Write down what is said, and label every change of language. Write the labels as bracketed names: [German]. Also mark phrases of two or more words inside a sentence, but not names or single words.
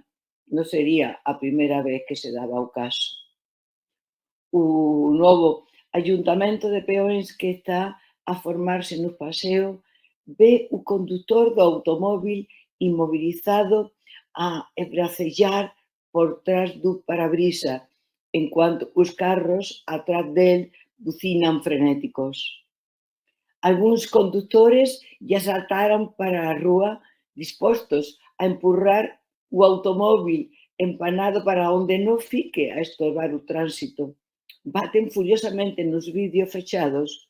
[Galician] Non sería a primeira vez que se daba o caso. O novo ayuntamento de peóns que está a formarse no paseo ve o condutor do automóbil inmobilizado a esbracellar por trás do parabrisa, enquanto os carros atrás del bucinan frenéticos. Algúns condutores ya saltaron para a rúa dispostos a empurrar o automóbil empanado para onde non fique a estorbar o tránsito. Baten furiosamente nos vidrios fechados.